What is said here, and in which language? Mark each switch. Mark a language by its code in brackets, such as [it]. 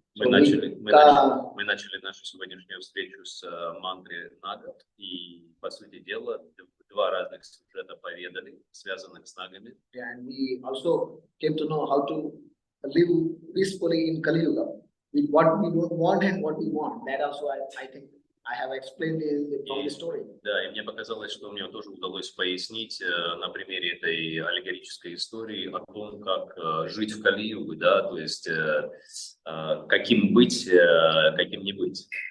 [ru] Мы начали нашу сегодняшнюю встречу с мантры Нагов, и, по сути дела, два разных сюжета поведали, связанных с Нагами. [en] And we also came to know how to live peacefully in Kali Yuga, with what we don't want and what we want. That also I think I have explained from the story. [ru] Да, и мне показалось, что мне тоже удалось пояснить на примере этой аллегорической истории о том, как жить в Кали-югу, да, то есть каким быть, каким не быть.